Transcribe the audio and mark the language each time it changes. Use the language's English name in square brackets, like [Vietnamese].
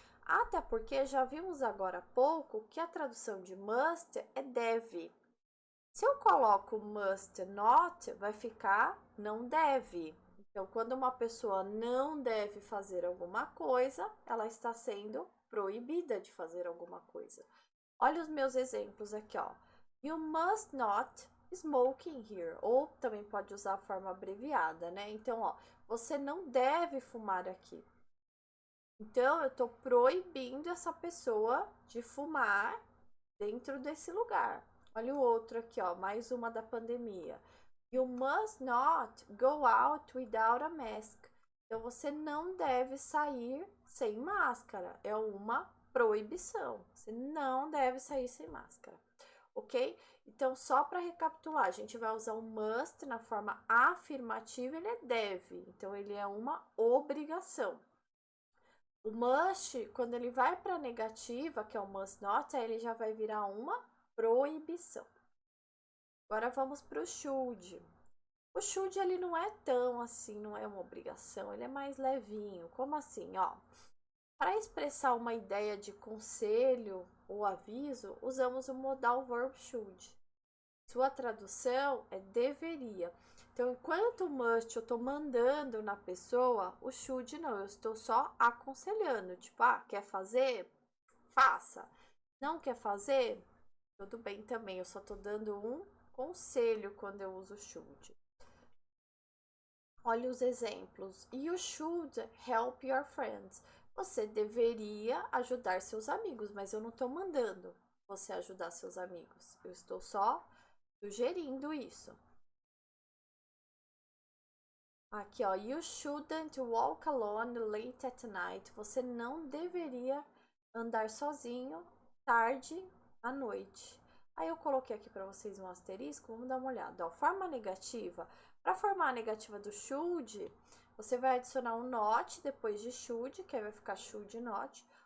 [Portuguese] Até porque já vimos agora há pouco que a tradução de must é deve. Se eu coloco must not, vai ficar não deve. Então, quando uma pessoa não deve fazer alguma coisa, ela está sendo proibida de fazer alguma coisa. Olha os meus exemplos aqui, ó. [English] You must not smoking here. [Portuguese] Ou também pode usar a forma abreviada, né? Então, ó, você não deve fumar aqui. Então, eu estou proibindo essa pessoa de fumar dentro desse lugar. Olha o outro aqui, ó, mais uma da pandemia. [English] You must not go out without a mask. [Portuguese] Então, você não deve sair sem máscara. É uma proibição. Você não deve sair sem máscara, ok? Então, só para recapitular, a gente vai usar o must na forma afirmativa, ele é deve. Então, ele é uma obrigação. O must, quando ele vai para a negativa, que é o must not, aí ele já vai virar uma proibição. Agora vamos para o should. O should ele não é tão assim, não é uma obrigação, ele é mais levinho. Como assim, ó? Para expressar uma ideia de conselho ou aviso, usamos o modal verb should. Sua tradução é deveria. Então, enquanto o must eu estou mandando na pessoa, o should não, eu estou só aconselhando. Tipo, ah, quer fazer? Faça. Não quer fazer? Tudo bem também, eu só estou dando um conselho quando eu uso should. Olha os exemplos. [English] You should help your friends. [Portuguese] Você deveria ajudar seus amigos, mas eu não estou mandando você ajudar seus amigos. Eu estou só sugerindo isso. Aqui, ó. [English] You shouldn't walk alone late at night. [Portuguese] Você não deveria andar sozinho tarde à noite. Aí eu coloquei aqui para vocês um asterisco. Vamos dar uma olhada. Ó, forma negativa. Para formar a negativa do should, você vai adicionar um not depois de should, que aí vai ficar should not.